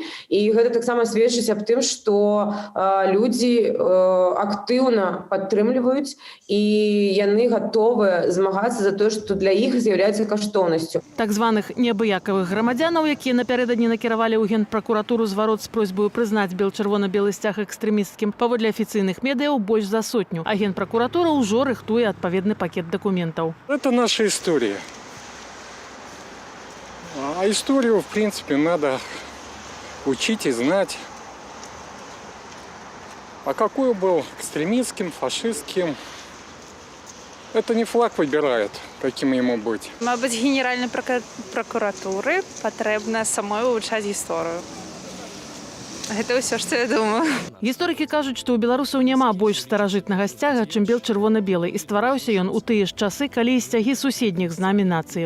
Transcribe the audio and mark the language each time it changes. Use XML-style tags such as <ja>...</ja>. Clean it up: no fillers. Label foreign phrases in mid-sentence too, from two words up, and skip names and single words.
<be>І гэта таксама сведчыць аб тым, што людзі актыўна падтрымліваюць і яны гатовы змагацца за тое, што для іх з'яўляецца каштоўнасцю. Так званых неабыякавых грамадзянаў, якія напярэдадні накіравалі ў генпракуратуру зварот з просьбаю прызнаць бел-чырвона-белы сцяг экстрэмісцкім, паводле афіцыйных медыяў больш за 100. А генпракуратура ўжо рыхтуе адпаведны пакет дакументаў.</be> <ru>Это наша история. А историю, в принципе, надо учить и знать. А какой был экстремистским, фашистским, это не флаг выбирает, каким ему быть.</ru> <be>Мабыць, Генеральнай прокуратуры патрэбна самой вывучаць гісторыю. Гэта ўсё, што я думаю. Гісторыкі кажуць, што ў беларусаў няма больш старажытнага сцяга, чым бел-чырвона-белы, і ствараўся ён у тыя ж часы, калі і сцягі суседніх з намі нацыяў.</be>